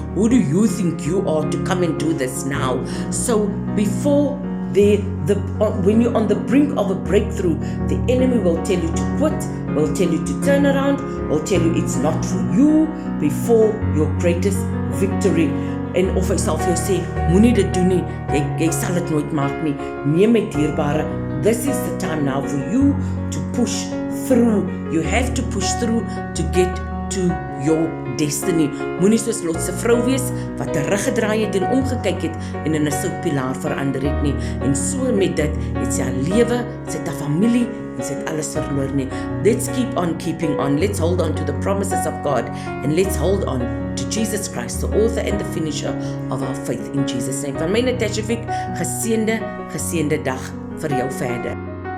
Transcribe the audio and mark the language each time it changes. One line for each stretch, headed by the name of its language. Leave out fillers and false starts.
English: Who do you think you are to come and do this now? So before when you're on the brink of a breakthrough, the enemy will tell you to quit, will tell you to turn around, will tell you it's not for you before your greatest victory.
Afrikaans: En of hy sal vir jou sê, moenie dit doen nie, jy sal dit nooit maak nie. Nee my dierbare,
English: this is the time now for you to push through. You have to push through to get to your destiny.
Afrikaans: Moenie soos Lot se vrou wees wat teruggedraai het en omgekyk het en in 'n soutpilaar verander het nie. En so met dit het sy haar lewe, sy het haar familie en sy het alles verloor nie.
English: Let's keep on keeping on. Let's hold on to the promises of God, and let's hold on to Jesus Christ, the author and the finisher of our faith, in Jesus' name.
Afrikaans: Van my Natasha Fick, geseënde dag vir jou verder.